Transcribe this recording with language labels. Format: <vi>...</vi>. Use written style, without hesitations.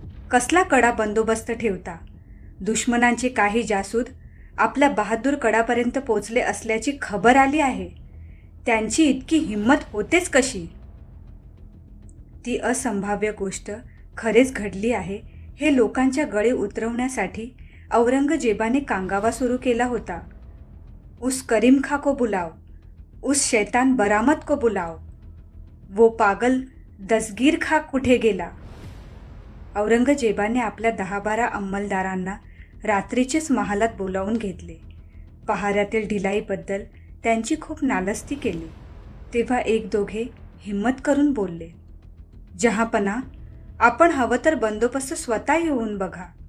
<mr>कसला कडा बंदोबस्त ठेवता? दुश्मनांचे काही जासूद आपल्या बहादूर कडापर्यंत पोचले असल्याची खबर आली आहे. त्यांची इतकी हिंमत होतेच कशी? ती असंभाव्य गोष्ट खरेच घडली आहे हे लोकांच्या गळे उतरवण्यासाठी औरंगजेबाने कांगावा सुरू केला होता.</mr> <hi>उस करीम खा को बुलाओ, उस शैतान बरामद को बुलाओ, वो पागल दसगीर खा</hi> <mr>कुठे गेला? औरंगजेबाने आपल्या 10-12 अंमलदारांना रात्रीचेच महालात बोलावून घेतले. पहाऱ्यातील ढिलाईबद्दल त्यांची खूप नालस्ती केली. तेव्हा एक दोघे हिम्मत करून बोलले, जहापना, आपण हवं तर बंदोबस्त स्वतः येऊन बघा.</mr>